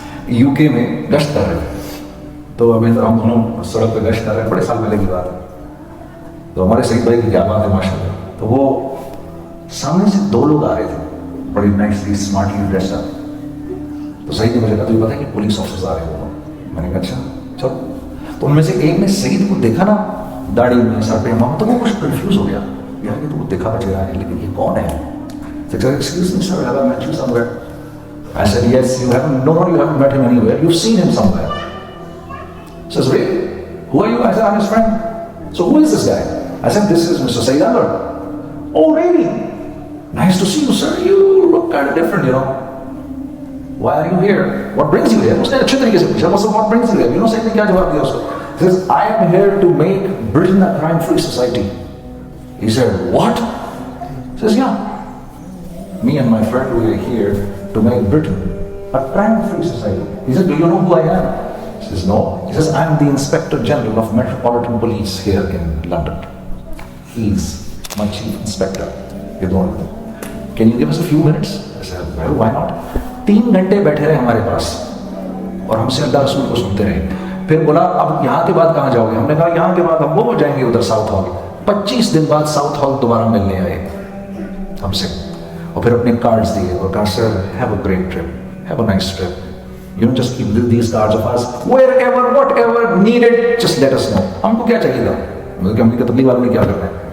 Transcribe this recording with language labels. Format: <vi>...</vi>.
<ur>You کے میں گشت کر رہے تھے، تو ابھی ہم دونوں سڑک پہ گشت کر رہے ہیں، بڑے سال پہلے کی بات ہے۔ تو ہمارے سعید بھائی کی کیا بات ہے ماشاء اللہ، تو وہ سامنے سے 2 لوگ آ رہے تھے، بڑی نائسلی اسمارٹلی ڈریسڈ اپ۔ تو سعید نے مجھے کہا تجھے پتا ہے کہ پولیس آفیسر آ رہے ہیں؟ میں نے کہا اچھا چلو۔ تو ان میں سے ایک نے سعید کو دیکھا نا، داڑھی میں، سر پہ امامت، تو وہ کچھ کنفیوز ہو گیا، یار یہ تو وہ دیکھا بچ رہا ہے لیکن یہ کون ہے؟</ur> <en>Excuse me sir, have I met you somewhere? I said yes, you haven't. No, you haven't met him anywhere. You've seen him somewhere. He says, really? Who are you? I said, I'm his friend. So who is this guy? I said, this is Mr. Saeed Anwar. Oh really? Nice to see you sir. You look kind of different, you know. Why are you here? What brings you here?</en> <ur>उसने अच्छे तरीके से पूछा, मतलब</ur> <en>what brings you here? You know Saeed</en> <ur>ने क्या जवाब दिया उसको?</ur> <en>He says, I am here to make Britain a crime-free society. He said, what? He says, yeah. Me and my friend, we are here to make Britain a crime-free society. He said, do you know who I am? He says, no. He says, I'm the Inspector General of Metropolitan Police here in London. He's my Chief Inspector. You don't know. Can you give us a few minutes? I said, well, why not?</en> <ur>3 گھنٹے بیٹھے رہے ہمارے پاس اور ہم سے اللہ رسول کو سنتے رہے۔ پھر بولا اب یہاں کے بعد کہاں جاؤ گے؟ ہم نے کہا یہاں کے بعد ہم وہ جائیں گے ادھر ساؤتھ ہال۔ 25 دن بعد ساؤتھ ہال دوبارہ ملنے آئے ہم سے، اور پھر اپنے کارڈز دیے اور کہا</ur> <en>Sir have a great trip, have a nice trip, you know just keep these cards of us wherever whatever needed just let us know.</en> <ur>ہم کو کیا چاہیے تھا؟ مطلب کہ ہم کی تبلیغ والوں نے کیا کرنا ہے؟</ur>